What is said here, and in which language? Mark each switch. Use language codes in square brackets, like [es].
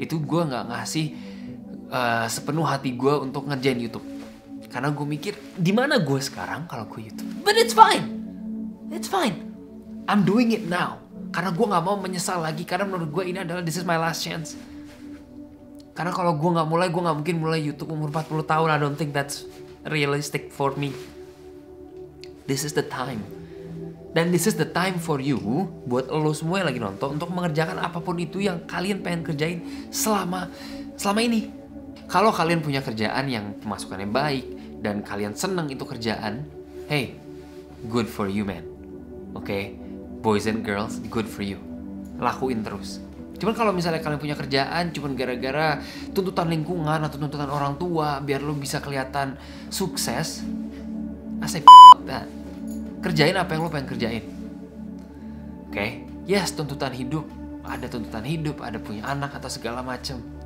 [id] Itu gue gak ngasih sepenuh hati gue untuk ngerjain YouTube. Karena gue mikir, dimana gue sekarang kalau gue YouTube? [en] But it's fine. It's fine. I'm doing it now. [id] Karena gue gak mau menyesal lagi. Karena menurut gue ini adalah [en] this is my last chance. [id] Karena kalau gue gak mulai, gue gak mungkin mulai YouTube umur 40 tahun. [en] I don't think that's realistic for me. This is the time. [id] Dan [en] this is the time for you, [id] buat lo semua yang lagi nonton, untuk mengerjakan apapun itu yang kalian pengen kerjain selama ini. Kalau kalian punya kerjaan yang pemasukannya baik, dan kalian seneng itu kerjaan, [en] hey, good for you man. Oke, boys and girls, good for you. [id] Lakuin terus. Cuman kalau misalnya kalian punya kerjaan cuman gara-gara tuntutan lingkungan atau tuntutan orang tua biar lo bisa kelihatan sukses, that. Kerjain apa yang lo pengen kerjain. Oke? Yes, tuntutan hidup. Ada tuntutan hidup, ada punya anak atau segala macem.